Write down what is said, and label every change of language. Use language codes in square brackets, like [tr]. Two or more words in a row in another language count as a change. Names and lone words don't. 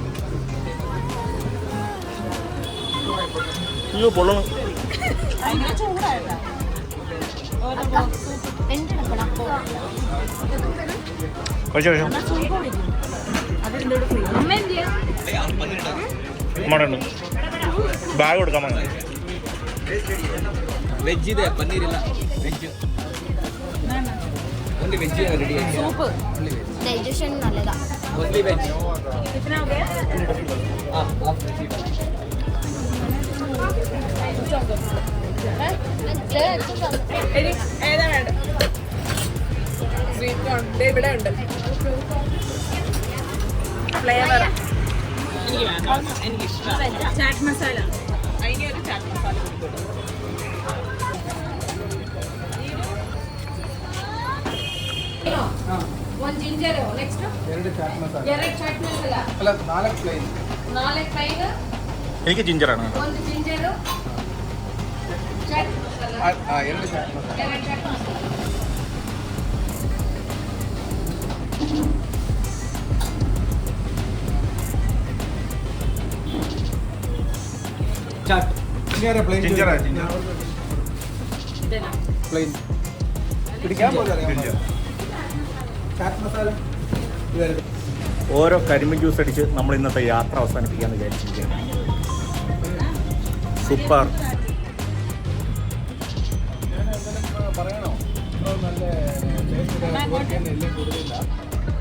[ml] അയ്യോ പൊള്ളണം. കഴിച്ചോ കഴിച്ചോ. നമ്മുടെ ഉണ്ട്. ബാഗ് കൊടുക്കാൻ മതി. [kn] ವೆಜ್ ಇದೆ, ಪನ್ನೀರ್ ಇಲ್ಲ. [en] veg only veg ready. [ml] സൂപ്പ് ഡൈജഷൻ നല്ലതാ. [en] only veg. [hi] कितना हो गया? [en] ಹಾಂ half veg. [ml] ഏതാ വേണ്ട? സ്വീറ്റ് കോൺ ഇവിടെ ഉണ്ട്. ഫ്ലേവർ എനിക്ക് ഇഷ്ടം ചാറ്റ് മസാല. അതിന് ഒരു ചാറ്റ് മസാല കൊടുക്കും. [kn] ಒಂದು ಜಿಂಜರ್ ನೆಕ್ಸ್ಟ್ ಎರಡು ಚಾಟ್ ಮಸಾಲ. ಎರಡು ಚಾಟ್ ಮಸಾಲ ಅಲ್ಲ, 4 ಪ್ಲೇನ್. 4 ಫ್ರೈಡ್ [ml] എനിക്ക് ജിഞ്ചറാണ്. [kn] ಒಂದು ಜಿಂಜರ್ ಚಾಟ್ ಮಸಾಲ ಎರಡು ಚಾಟ್ ಮಸಾಲ. ಎರಡು ಚಾಟ್ ಮಸಾಲ. ಚಾಟ್ ಪ್ಲೇನ್. [ml] ജിഞ്ചറാ. [kn] ಇದೆಲ್ಲ [ml] ಪ್ಲೇನ್ പിടിക്കാൻ പോലെ ചാറ്റ് മസാല. ഓരോ കരിമ്പ് ജ്യൂസ് അടിച്ച് നമ്മൾ ഇന്നത്തെ യാത്ര അവസാനിപ്പിക്കാമെന്ന് വിചാരിച്ചിരിക്കുകയാണ്. സൂപ്പർ. പറയണോ? നല്ല ടേസ്റ്റ് കൂടുതലില്ല.